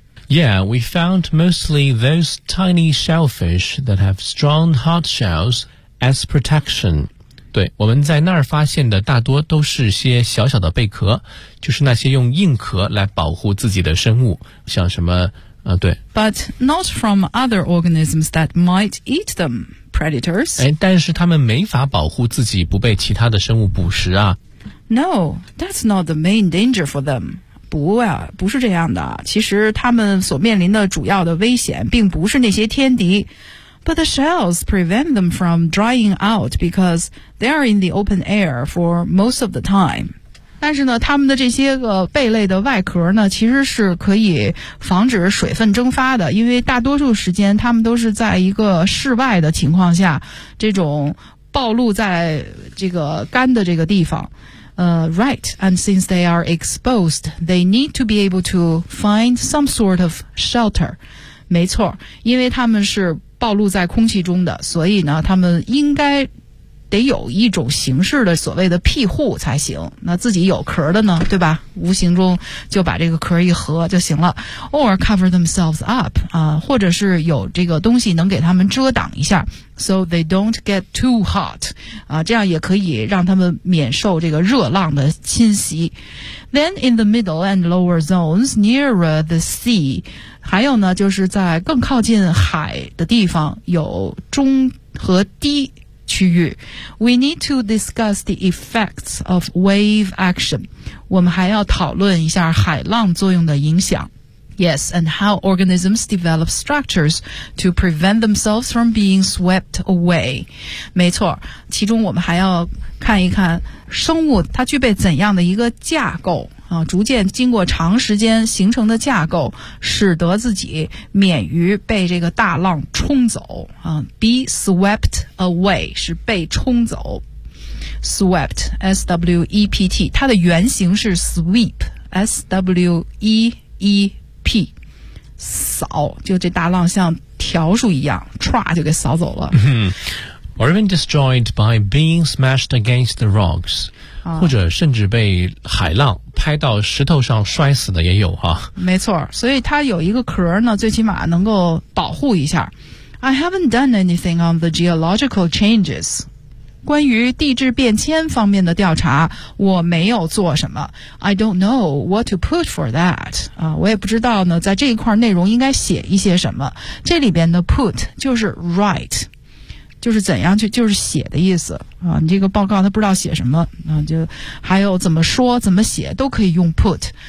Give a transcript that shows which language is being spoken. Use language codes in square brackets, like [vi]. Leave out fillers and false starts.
[en] Yeah, we found mostly those tiny shellfish that have strong hard shells as protection. [zh] 对，我们在那儿发现的大多都是些小小的贝壳，就是那些用硬壳来保护自己的生物，像什么，对。 [en] But not from other organisms that might eat them, predators. [zh] 哎，但是他们没法保护自己不被其他的生物捕食啊。 [en] No, that's not the main danger for them. [zh] 不是这样的，其实他们所面临的主要的危险并不是那些天敌。 [en] But the shells prevent them from drying out because they are in the open air for most of the time. [zh] 但是呢，他们的这些个贝类的外壳呢，其实是可以防止水分蒸发的，因为大多数时间他们都是在一个室外的情况下，这种暴露在这个干的这个地方。 [en] Right, and since they are exposed, they need to be able to find some sort of shelter. [zh] 没错，因为他们是暴露在空气中的，所以呢，他们应该得有一种形式的所谓的庇护才行。那自己有壳的呢，对吧？无形中就把这个壳一合就行了。 [en] Or cover themselves up, [zh] 或者是有这个东西能给他们遮挡一下。 [en] So they don't get too hot, [zh] 这样也可以让他们免受这个热浪的侵袭。 [en] Then in the middle and lower zones nearer the sea, [zh] 还有呢，就是在更靠近海的地方有中和低区域。 [en] We need to discuss the effects of wave action. [zh] 我们还要讨论一下海浪作用的影响。 [en] Yes, and how organisms develop structures to prevent themselves from being swept away. [zh] 没错，其中我们还要看一看生物它具备怎样的一个架构、逐渐经过长时间形成的架构，使得自己免于被这个大浪冲走、 [en] be swept away [zh] 是被冲走。 Swept, S-W-E-P-T, 它的原型是 sweep, S-W-E-E-P,扫，就这大浪像条数一样唰就给扫走了。 [en] Or even destroyed by being smashed against the rocks、 [zh] 或者甚至被海浪拍到石头上摔死的也有哈、没错，所以它有一个壳呢，最起码能够保护一下。 [en] I haven't done anything on the geological changes. [zh] 关于地质变迁方面的调查我没有做什么。 [en] I don't know what to put for that、 [zh] 我也不知道呢在这一块内容应该写一些什么。这里边的 put 就是 write， 就是怎样去，就是写的意思、你这个报告他不知道写什么、就还有怎么说怎么写都可以用 put。